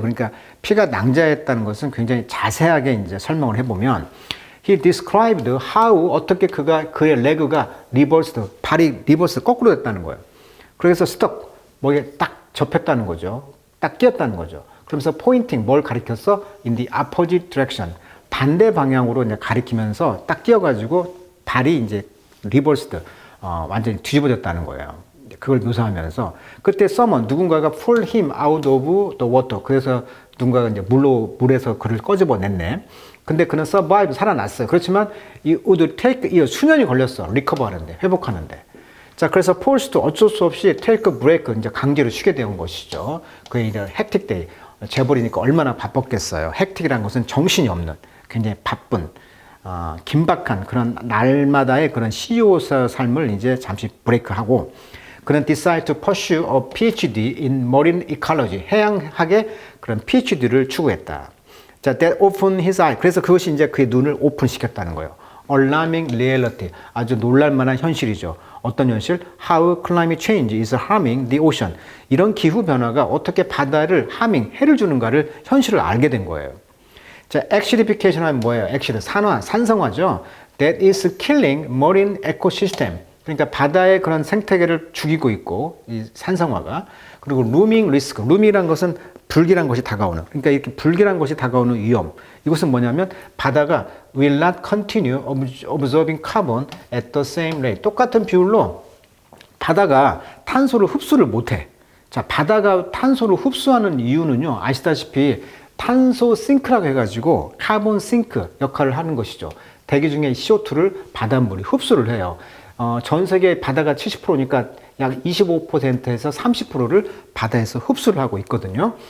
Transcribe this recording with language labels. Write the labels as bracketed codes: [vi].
[ko] 그러니까 피가 낭자했다는 것은 굉장히 자세하게 이제 설명을 해보면 [en] he described how [ko] 어떻게 그의 레그가 reversed, 발이 리버스 거꾸로 됐다는 거예요. 그래서 stuck, 뭐에 딱 접혔다는 거죠. 딱 끼었다는 거죠. 그러면서 pointing, 뭘 가리켰어? [en] in the opposite direction, [ko] 반대 방향으로 이제 가리키면서 딱 끼어가지고 발이 이제 reversed, 완전히 뒤집어졌다는 거예요. 그걸 묘사하면서 그때 [en] someone, [ko] 누군가가 [en] pull him out of the water. [ko] 그래서 누군가가 이제 물에서 그를 꺼집어냈네. 근데 그는 survive, 살아났어요. 그렇지만 이 [en] would take years, [ko] 수년이 걸렸어. recover 하는데, 회복하는데. 자, 그래서 forced, 어쩔 수 없이 [en] take a break, [ko] 이제 강제로 쉬게 된 것이죠. 그의 이제 [en] hectic day, [ko] 재벌이니까 얼마나 바빴겠어요. hectic이라는 것은 정신이 없는, 굉장히 바쁜, 긴박한 그런 날마다의 그런 CEO의 삶을 이제 잠시 브레이크하고 그는 [en] decide to pursue a PhD in marine ecology, [ko] 해양학의 그런 PhD를 추구했다. [en] 자, that opened his eye. [ko] 그래서 그것이 이제 그의 눈을 오픈시켰다는 거예요. [en] Alarming reality, [ko] 아주 놀랄만한 현실이죠. 어떤 현실? [en] How climate change is harming the ocean. [ko] 이런 기후 변화가 어떻게 바다를 해를 주는가를 현실을 알게 된 거예요. 자, acidification 하면 뭐예요? acid, 산성화죠. [en] That is killing marine ecosystem. [ko] 그러니까 바다의 그런 생태계를 죽이고 있고, 이 산성화가. 그리고 [en] looming risk. [ko] loom이란 것은 불길한 것이 다가오는. 그러니까 이렇게 불길한 것이 다가오는 위험. 이것은 뭐냐면 바다가 [en] will not continue absorbing carbon at the same rate. [ko] 똑같은 비율로 바다가 탄소를 흡수를 못해. 자, 바다가 탄소를 흡수하는 이유는요, 아시다시피 탄소 싱크라고 해가지고 카본 싱크 역할을 하는 것이죠. 대기 중에 CO2를 바닷물이 흡수를 해요. 전 세계 바다가 70%니까 약 25%에서 30%를 바다에서 흡수를 하고 있거든요.